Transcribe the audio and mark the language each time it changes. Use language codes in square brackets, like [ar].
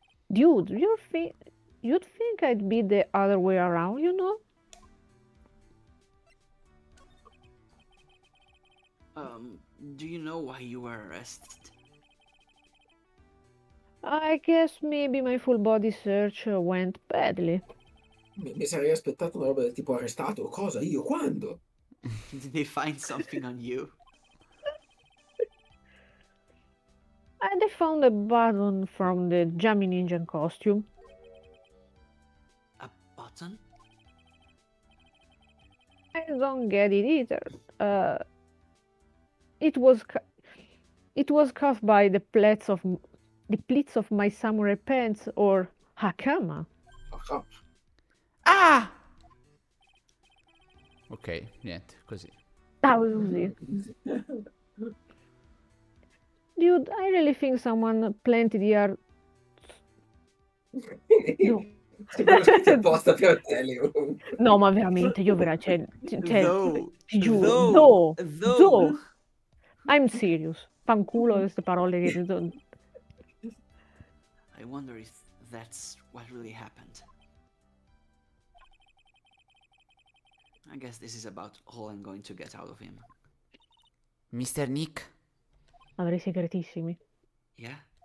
[en] Dude, you'd think I'd be the other way around, you know? Do you know why you were arrested? I guess maybe my full body search went badly. [it] Mi sarei aspettato una roba del tipo arrestato. Cosa? Io? Quando? [en] Did they find something on you? And they found a button from the jamming engine costume. A button? I don't get it either. It was caused by the pleats of my samurai pants or hakama. Ah, Ah! [it] Ok, niente, così. Così. [en] Dude, I really think someone planted here. [it] No. Sembrano scritti apposta per te, Leo. No, ma veramente, io cioè, [en] Though, [it] ti giuro, [en] though, though. I'm serious. [it] Fanculo queste parole che [en] I wonder if that's what really happened. I guess this is about all I'm going to get out of him. Mr. Nick, [it] avrei segretissimi. [en] Yeah?